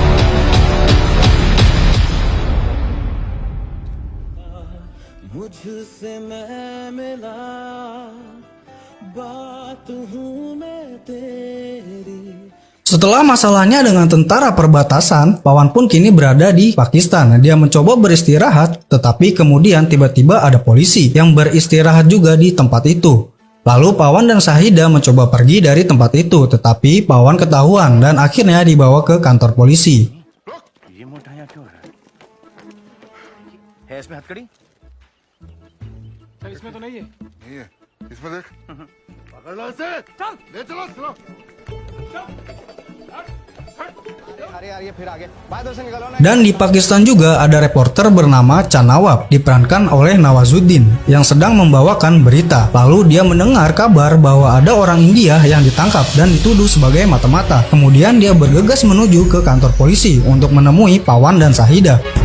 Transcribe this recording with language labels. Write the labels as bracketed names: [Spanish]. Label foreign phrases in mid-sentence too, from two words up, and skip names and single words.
[Indonesian] Setelah masalahnya dengan tentara perbatasan, Pawan pun kini berada di Pakistan. Dia mencoba beristirahat, tetapi kemudian tiba-tiba ada polisi yang beristirahat juga di tempat itu. Lalu Pawan dan Shahida mencoba pergi dari tempat itu, tetapi Pawan ketahuan dan akhirnya dibawa ke kantor polisi. [Hindi] इसमें तो नहीं है। नहीं है। इसमें देख। पकड़ लो इसे। चल। ले चलो। चलो। चल। [Indonesian] Dan di Pakistan juga ada reporter bernama Chan Nawab, diperankan oleh Nawazuddin, yang sedang membawakan berita. Lalu dia mendengar kabar bahwa ada orang India yang ditangkap dan dituduh sebagai mata-mata. Kemudian dia bergegas menuju ke kantor polisi untuk menemui Pawan dan Shahida.